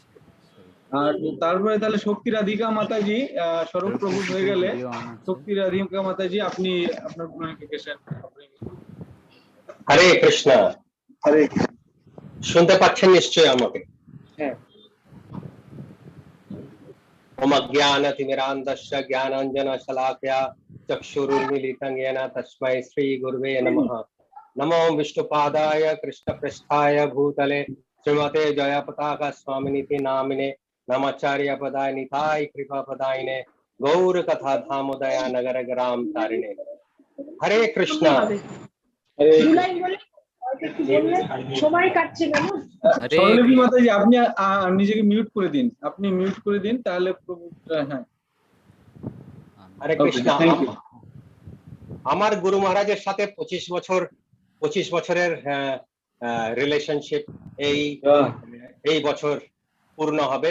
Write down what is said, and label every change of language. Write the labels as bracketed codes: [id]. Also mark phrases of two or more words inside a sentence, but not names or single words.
[bn] আর তারপরে তাহলে শক্তি রাধিকা মাতাজি, স্বরূপ প্রভু হয়ে গেলে শক্তি রাধিকা মাতাজি আপনি আপনার ক্লারিফিকেশন। [sa] হরে কৃষ্ণ। হরে [bn] শুনতে পাচ্ছেন নিশ্চয়ই আমাকে? হ্যাঁ। [sa] ওম জ্ঞানতিমিরান্ধস্য জ্ঞানাঞ্জনশলাকয়া चक्षुरुन्मीलितं येन तस्मै श्रीगुरुवे नमः। नमो विष्णुपादाय कृष्णपृष्ठाय भूतले श्रीमते जयपताका स्वामिनिति नामिने नमाचार्य पदाय निताय कृपा पदायिने गौर कथा धामोदया नगर ग्राम तारिणे। हरे कृष्णा। [bn] জুলাই বলে একটু বললে সময় কাটছে কেন? স্বরলিপি মাতাজি আপনি নিজেকে মিউট করে দিন, আপনি মিউট করে দিন তাহলে হ্যাঁ। [sa] হরে কৃষ্ণ। [bn] আমার গুরু মহারাজের সাথে 25 বছরের রিলেশনশিপ এই বছর পূর্ণ হবে।